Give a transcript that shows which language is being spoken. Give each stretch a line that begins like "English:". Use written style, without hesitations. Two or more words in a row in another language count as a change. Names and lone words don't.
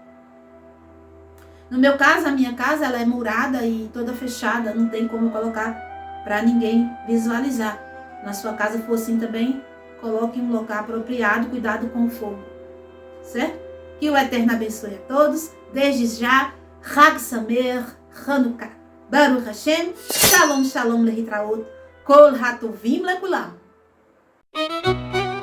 Portuguese: No meu caso, a minha casa ela é murada e toda fechada, não tem como colocar para ninguém visualizar. Na sua casa for assim também, coloque em um local apropriado, cuidado com o fogo. Certo? Que o Eterno abençoe a todos. Desde já,
Hebrew: חג שמח, חנוכה. ברוך השם, שלום, שלום, להתראות, כל הטובים לכולם.